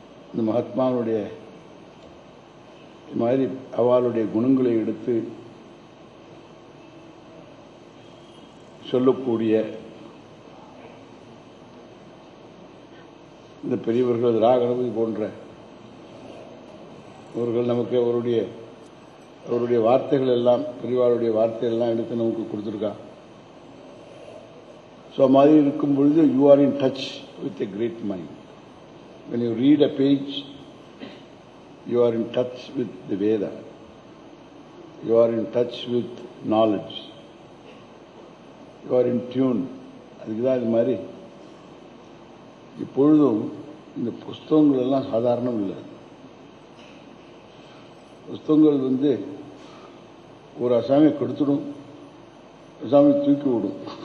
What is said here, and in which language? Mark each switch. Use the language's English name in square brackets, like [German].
[Tamil] இந்த மகாத்மாவுடைய மாதிரி அவளுடைய குணங்களை எடுத்து சொல்லக்கூடிய இந்த பெரியவர்கள் ராகணபதி போன்ற அவர்கள் நமக்கு அவருடைய வார்த்தைகள் எல்லாம், பெரியவாளுடைய வார்த்தைகள் எல்லாம் எடுத்து நமக்கு கொடுத்துருக்கா. [English] so [Tamil] மாதிரி இருக்கும் பொழுது [English] You are in touch with a great mind. When you read a page, you are in touch with the Veda. You are in touch with knowledge. You are in tune. [Tamil] அதுக்குதான் இது மாதிரி இப்பொழுதும் இந்த புஸ்தகங்கள் எல்லாம் சாதாரணம் இல்லை. புஸ்தகங்கள் ஒரு அசாமியை கெடுத்துடும், அசாமியை தூக்கி விடும்.